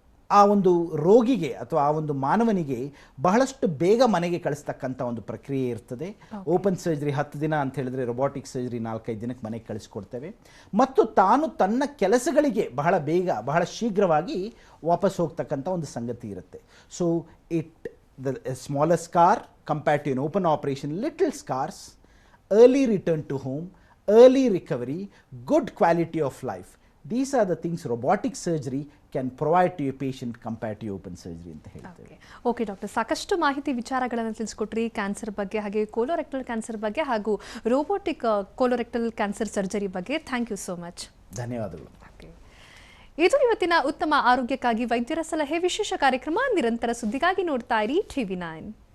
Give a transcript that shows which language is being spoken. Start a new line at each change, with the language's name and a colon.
Kannada: ಆ ಒಂದು ರೋಗಿಗೆ ಅಥವಾ ಆ ಒಂದು ಮಾನವನಿಗೆ ಬಹಳಷ್ಟು ಬೇಗ ಮನೆಗೆ ಕಳಿಸ್ತಕ್ಕಂಥ ಒಂದು ಪ್ರಕ್ರಿಯೆ ಇರ್ತದೆ. ಓಪನ್ ಸರ್ಜರಿ 10 ದಿನ ಅಂತ ಹೇಳಿದ್ರೆ, ರೊಬೋಟಿಕ್ ಸರ್ಜರಿ 4-5 ದಿನಕ್ಕೆ ಮನೆಗೆ ಕಳಿಸ್ಕೊಡ್ತೇವೆ ಮತ್ತು ತಾನು ತನ್ನ ಕೆಲಸಗಳಿಗೆ ಬಹಳ ಬೇಗ ಬಹಳ ಶೀಘ್ರವಾಗಿ ವಾಪಸ್ ಹೋಗ್ತಕ್ಕಂಥ ಒಂದು ಸಂಗತಿ ಇರುತ್ತೆ.
English: So the smaller scar compared to an open operation, little scars, early return to home, early recovery, good quality of life. These are the things robotic surgery can provide to a patient compared to open surgery
Kannada: ಅಂತ ಹೇಳ್ತೇವೆ. Okay doctor, ಸಾಕಷ್ಟು ಮಾಹಿತಿ ವಿಚಾರಗಳನ್ನು ತಿಳಿಸ್ಕೊಟ್ರಿ cancer ಬಗ್ಗೆ, ಹಾಗೆ colorectal cancer ಬಗ್ಗೆ ಹಾಗೂ robotic colorectal cancer surgery ಬಗ್ಗೆ.
English: Thank you so much.
Kannada: ಧನ್ಯವಾದಗಳು. ಇದು ಇವತ್ತಿನ ಉತ್ತಮ ಆರೋಗ್ಯಕ್ಕಾಗಿ ವೈದ್ಯರ ಸಲಹೆ ವಿಶೇಷ ಕಾರ್ಯಕ್ರಮ. ನಿರಂತರ ಸುದ್ದಿಗಾಗಿ ನೋಡ್ತಾ ಇರಿ TV9.